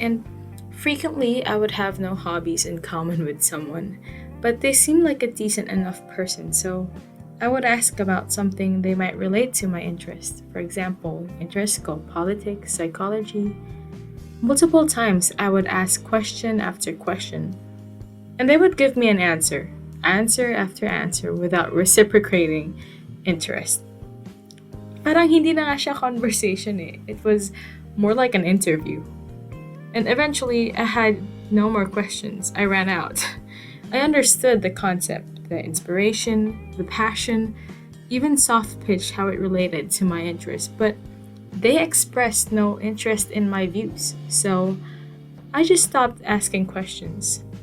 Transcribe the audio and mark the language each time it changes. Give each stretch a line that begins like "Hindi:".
English: And frequently, I would have no hobbies in common with someone, but they seemed like a decent enough person, so I would ask about something they might relate to my interest. For example, interests go politics, psychology. Multiple times, I would ask question after question, and they would give me an answer after answer, without reciprocating interest.
Filipino: Parang hindi na nga siya conversation eh.
English: It was more like an interview. And eventually, I had no more questions. I ran out. I understood the concept, the inspiration, the passion, even soft pitch, how it related to my interest, but they expressed no interest in my views, so I just stopped asking questions.